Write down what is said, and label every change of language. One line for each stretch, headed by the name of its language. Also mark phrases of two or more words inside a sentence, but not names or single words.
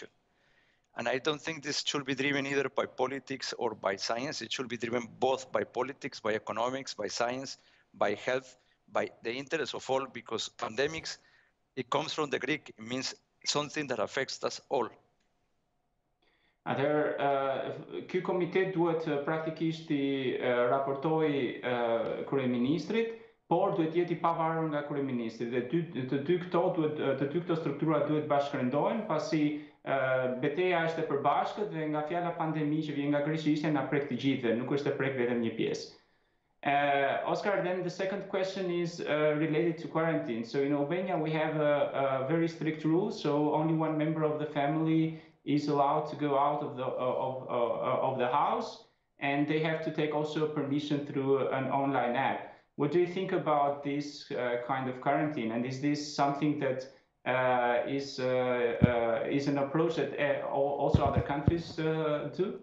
English: And I don't think this should be driven either by politics or by science. It should be driven both by politics, by economics, by science, by health, by the interest of all, because pandemics, it comes from the Greek, it means something that affects us all.
Albanian: Ky komitet duhet praktikisht I raportoj kryeministrit, por duhet jeti I pavarur nga kryeministri dhe të dy këto struktura duhet bashkërendohen, pasi betejë është e përbashkët dhe nga fjala pandemi që vjen nga greqishtja na prek të gjithëve, nuk është e prek vetëm një pjesë.
English: Oscar, then the second question is related to quarantine. So in Albania we have a very strict rule, so only one member of the family is allowed to go out of the house, and they have to take also permission through an online app. What do you think about this kind of quarantine, and is this something that is an approach that also other countries do?